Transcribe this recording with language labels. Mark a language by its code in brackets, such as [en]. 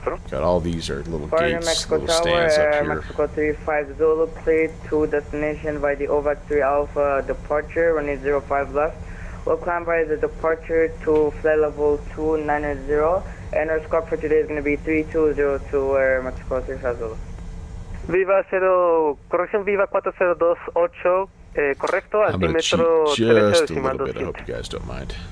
[en] Got all these are little gates, little stands up here. Mexico 35 Zulu, cleared to destination by the OVAC 3 Alpha departure, running 05 left. We'll climb by the departure to flight level 290, and our squawk for today is going to be 3202 Air Mexico 35 Zulu. [es] Viva 0, corrección Viva 4028, correcto, [en] I'm going to cheat just a little bit. I hope you guys don't mind.